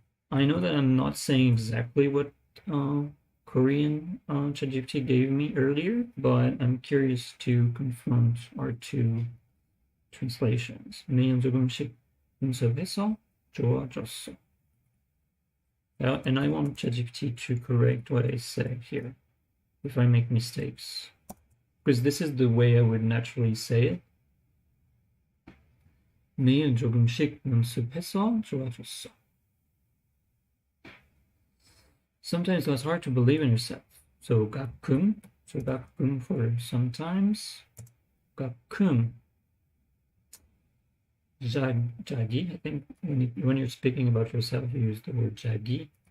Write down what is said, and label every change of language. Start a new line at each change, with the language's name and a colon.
English: I know that I'm not saying exactly what Korean ChatGPT gave me earlier, but I'm curious to confront our two translations.
Korean: 매일 조금씩 연습해서 좋아졌어.
English: And I want ChatGPT to correct what I say here if I make mistakes, because this is the way I would naturally say it.
Korean: 매일 조금씩 연습해서 좋아졌어.
English: Sometimes it's hard to believe in yourself. So 가끔 for sometimes.
Korean: 가끔 자기.
English: I think when you're speaking about yourself, you use the word 자기.